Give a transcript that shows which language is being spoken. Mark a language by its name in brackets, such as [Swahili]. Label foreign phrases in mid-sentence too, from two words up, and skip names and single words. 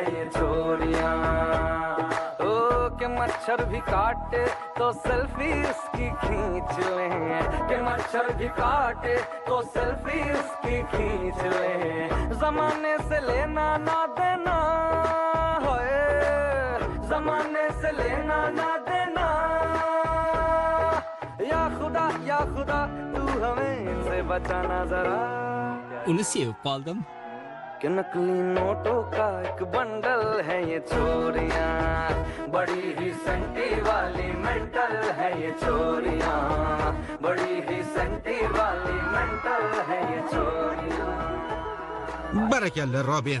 [Hindi] ये छोरियां ओ के मच्छर भी काटे तो सेल्फी उसकी खींच लें के मच्छर भी काटे तो सेल्फी उसकी खींच लें जमाने से लेना ना देना होए जमाने से लेना ना देना या खुदा तू हमें इनसे बचाना जरा [Uzbek] Uni sevib qoldim. [Hindi] कि नकली नोटों का एक बंडल है ये चोरियां, बड़ी ही सेंटी वाली मेंटल है ये चोरियां, बड़ी ही सेंटी वाली मेंटल है ये चोरियां। [Uzbek] Barakalla Robin.